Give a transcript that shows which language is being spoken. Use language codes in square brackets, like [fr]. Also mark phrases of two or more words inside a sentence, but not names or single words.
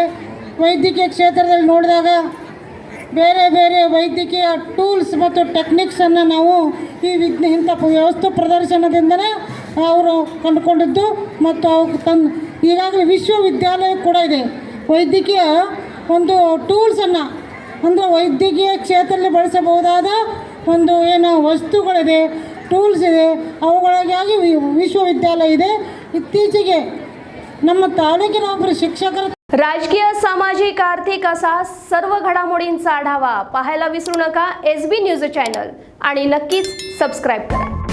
[kn] ವೈದ್ಯಕೀಯ ಕ್ಷೇತ್ರದಲ್ಲಿ ನೋಡಿದಾಗ ಬೇರೆ ಬೇರೆ ವೈದ್ಯಕೀಯ ಟೂಲ್ಸ್ ಮತ್ತು ಟೆಕ್ನಿಕ್ಸನ್ನು ನಾವು ಈ ಇಂಥ ವಸ್ತು ಪ್ರದರ್ಶನದಿಂದಲೇ ಅವರು ಕಂಡುಕೊಂಡಿದ್ದು ಮತ್ತು ಅವ್ರು ಈಗಾಗಲೇ ವಿಶ್ವವಿದ್ಯಾಲಯ ಕೂಡ ಇದೆ. ವೈದ್ಯಕೀಯ ಒಂದು ಟೂಲ್ಸನ್ನು ಅಂದರೆ ವೈದ್ಯಕೀಯ ಕ್ಷೇತ್ರದಲ್ಲಿ ಬಳಸಬಹುದಾದ ಒಂದು ಏನು ವಸ್ತುಗಳಿದೆ, ಟೂಲ್ಸ್ ಇದೆ, ಅವುಗಳಿಗಾಗಿ ವಿಶ್ವವಿದ್ಯಾಲಯ ಇದೆ. ಇತ್ತೀಚೆಗೆ ನಮ್ಮ ತಾಲೂಕಿನ ಒಬ್ಬರು ಶಿಕ್ಷಕರು [mr] राजकीय, सामाजिक, आर्थिक असा सर्व घडामोडींचा आढावा पाहायला विसरू नका SB न्यूज चॅनल आणि नक्कीच सबस्क्राईब करा.